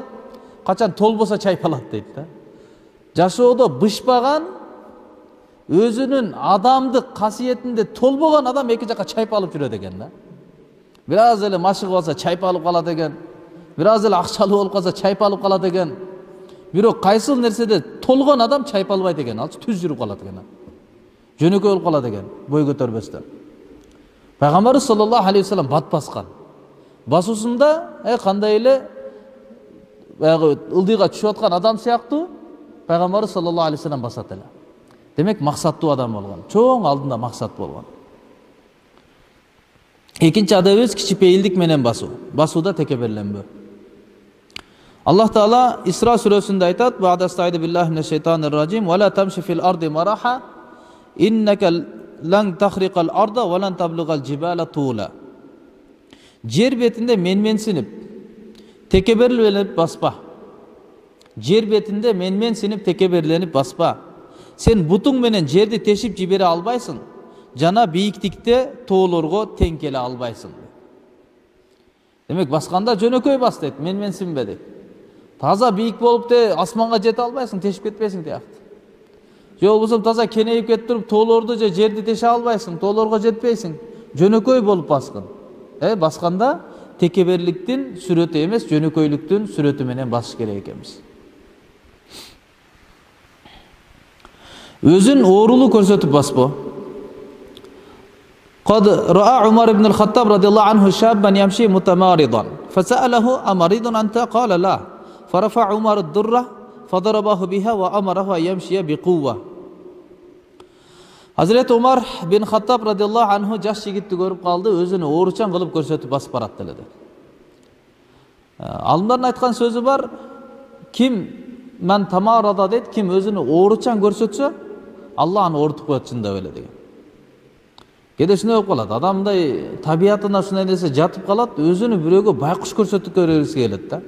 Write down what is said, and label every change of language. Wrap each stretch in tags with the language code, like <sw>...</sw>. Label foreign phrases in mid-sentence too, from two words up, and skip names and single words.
<ky>Качан толбосо чайпалат дейт да. Жашоодо бышпаган, өзүнүн адамдык касиетинде толбогон адам эки жака чайпалып жүрөт экен да. Biraz эле машыгып алса чайпалып калат экен. Biraz эле акчалуу болуп калса чайпалып калат экен. Бирок кайсыл нерседе толгон адам чайпалбайт экен, алчы түз жүрүп калат экен. Жөнөкөй болуп калат экен, бой көтөрбөстөн. Пайгамбарыбыз</ky> <ar>صلى الله عليه وسلم</ar> <ky>бат баскан. Басуусунда кандай эле баягы ылдыйга түшүп аткан адам сыяктуу Пайгамбарыбыз</ky> <ar>صلى الله عليه وسلم</ar> <ky>басат эле. Демек максаттуу адам болгон. Чоң алдында максат болгон. Экинчи адабыбыз кичипейилдик менен басуу. Басууда текеберленбөө.</ky> <ar>Allah Teala</ar> <ky>Исра сүрөсүндө айтат:</ky> <ar>"بعد أستعيذ بالله من الشيطان الرجيم ولا تمش في الأرض مرحا إنك لن تخرق الأرض ولن تبلغ الجبال طولا."</ar> <ky>Жер бетинде менменсинип, текеберленип баспа. Жер бетинде менсинип текеберленип баспа. Сен бутуң менен жерди тешип жибере албайсың. Жана бийиктикте тоолорго тең келе албайсың. Демек басканда жөнөкөй бас дейт, менсинбе дейт. Таза бийик болуп асманга жете албайсың, тешип кетпейсиң тиякты. Же болбосо таза кенейип кетип туруп тоолорду же жерди теше албайсың, тоолорго жетпейсиң. Жөнөкөй болуп баскын. Басканда текеберликтин сүрөтү эмес, жөнөкөйлүктүн сүрөтү менен басыш керек экенбиз. Өзүн оорулуу көрсөтүп баспо. قد رأى عمر بن الخطاب رضي الله عنه شابا يمشي متمارضا فسأله أمريض أنت قال لا فرفع عمر الدرة فضربه بها وأمره أن يمشي بقوة. Hazreti Umar bin Khattab</ky> <ar>رضي الله عنه</ar> <ky>жаш жигитти көрүп калды, өзүнү ооручан кылып көрсөтүп басып барат деле. Алымдардын айткан сөзү бар, ким</ky> <ar>من تمارض</ar> <ky>дейт, ким өзүнү ооручан көрсөтсө, Алла аны оорутуп коет чындап эле деген. Кээде ушундай болуп калат, адамдай табиятына ушундай нерсе жатып калат, өзүнү бирөөгө байкуш көрсөтүп көргүсү келет да.</ky>